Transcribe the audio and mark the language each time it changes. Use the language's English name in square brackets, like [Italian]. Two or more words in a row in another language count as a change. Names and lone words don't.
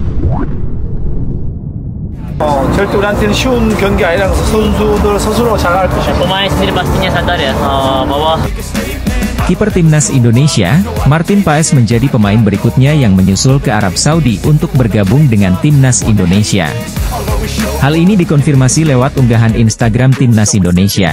[Korean] 절대 우리한테는 쉬운 경기 아니라서 선수들 스스로 잘할 것이고. [Indonesian] Pemain sendiri pastinya sadar ya bahwa Kiper timnas Indonesia, Martin Paes menjadi pemain berikutnya yang menyusul ke Arab Saudi untuk bergabung dengan timnas Indonesia. Hal ini dikonfirmasi lewat unggahan Instagram timnas Indonesia.